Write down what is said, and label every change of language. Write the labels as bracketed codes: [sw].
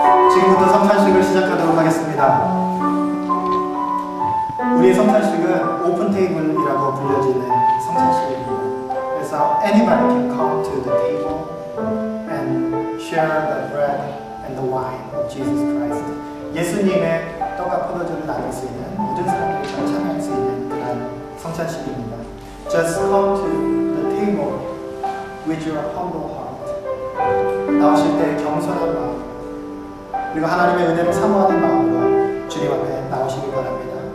[ko] 지금부터 성찬식을 시작하도록 하겠습니다. 우리의 성찬식은 오픈 테이블이라고 불려지는 성찬식입니다. 그래서 [en] anybody can come to the table and share the bread and the wine of Jesus Christ. [ko] 예수님의 떡과 포도주를 나눌 수 있는 모든 사람들이 다 참여할 수 있는 그런 성찬식입니다. [en] Just come to the table with your humble heart. [ko] 나오실 때 겸손한 마음 그리고 하나님의 은혜를 사모하는 마음으로 주님 앞에 나오시기 바랍니다.